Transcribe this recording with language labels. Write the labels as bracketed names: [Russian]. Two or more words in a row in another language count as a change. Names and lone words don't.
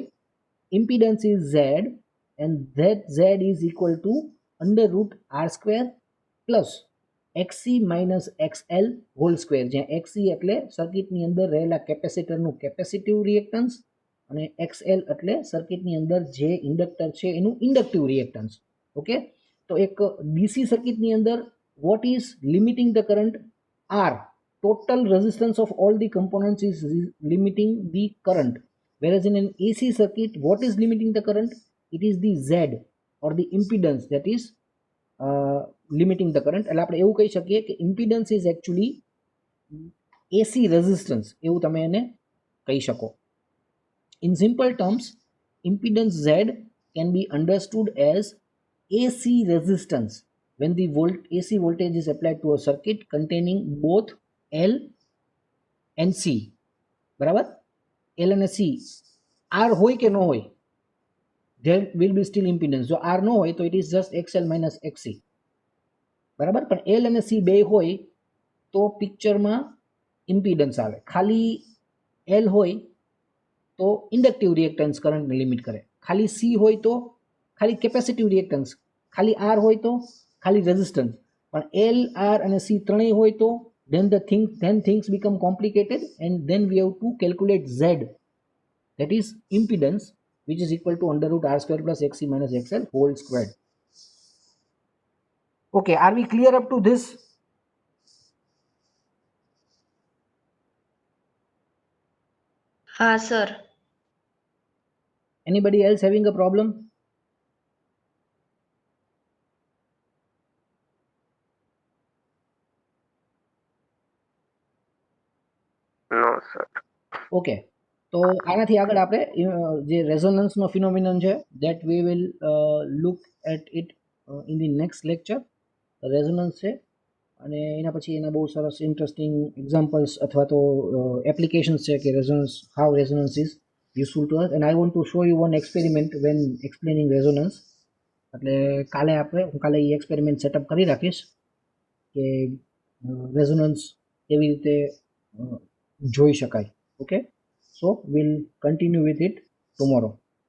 [English] Impedance is Z, and that Z is equal to under root R square plus XC minus XL whole square, [Gujarati] જ્યાં એક્સી એટલે સર્કિટની અંદર રહેલા કેપેસિટરનું [English] capacitive reactance [Gujarati] અને એક્સએલ એટલે સર્કિટની અંદર જે ઇન્ડક્ટર છે એનું [English] inductive reactance. [Gujarati] ઓકે, તો એક ડીસી સર્કિટની અંદર [English] what is limiting the current? [Gujarati] આર. [English] Total resistance of all the components is limiting the current, whereas in an AC circuit what is limiting the current? It is the Z or the impedance that is limiting the current. [Gujarati] એટલે આપણે એવું કહી શકીએ કે [English] impedance is actually AC resistance, [Gujarati] એવું તમે એને કહી શકો. [English] In simple terms, impedance Z can be understood as AC resistance when the AC voltage is applied to a circuit containing both L and C. [Gujarati] બરાબર? L અને C. R હોય કે ન હોય, [English] there will be still impedance. [Gujarati] જો R ન હોય તો [English] it is just XL minus XC. [Gujarati] બરાબર? પણ L અને C બે હોય તો પિક્ચરમાં ઇમ્પિડન્સ આવે. ખાલી L હોય તો [English] inductive reactance [Gujarati] કરંટને લિમિટ કરે, ખાલી C હોય તો ખાલી [English] capacitive reactance, [Gujarati] ખાલી R હોય તો ખાલી રેઝિસ્ટન્સ. પણ L, R અને C ત્રણેય હોય તો [English] then things become complicated, and then we have to calculate Z, that is impedance, which is equal to under root R square plus XC minus XL whole squared. Okay, are we clear up to this? [Gujarati] હા સર. [English] Anybody else having a problem? No, sir. [Gujarati] ઓકે, તો આનાથી આગળ આપણે જે રેઝોનન્સનો ફિનોમિનન છે [English] that we will look at it in the next lecture. [Gujarati] રેઝોનન્સ છે અને એના પછી એના બહુ સરસ [English] interesting examples [Gujarati] અથવા તો એપ્લિકેશન્સ છે કે રેઝોનન્સ, [English] how resonance is useful to us, and I want to show you one experiment when explaining resonance. [Gujarati] એટલે હું કાલે એ એક્સપેરિમેન્ટ સેટઅપ કરી રાખીશ કે રેઝોનન્સ કેવી રીતે જોઈ શકાય. [English] Okay, so we'll continue with it tomorrow.